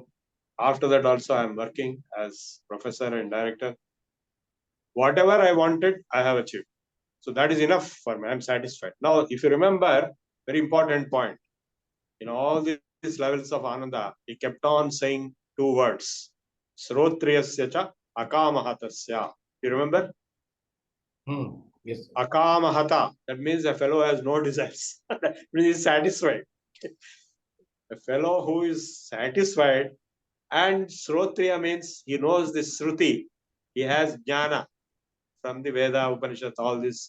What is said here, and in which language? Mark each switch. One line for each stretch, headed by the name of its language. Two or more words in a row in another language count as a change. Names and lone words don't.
English: After that also I am working as professor and director. Whatever I wanted, I have achieved. So that is enough for me. I am satisfied. Now, if you remember, very important point. In all these levels of Ananda, he kept on saying two words.
Sanskrit: Srotriyasya cha akamahatasya.
English: You remember? Yes.
Sanskrit: Akamahata.
English: That means a fellow has no desires. That means he is satisfied. A fellow who is satisfied, and Srotriya means he knows the Shruti. He has jnana from the Veda, Upanishads, all this.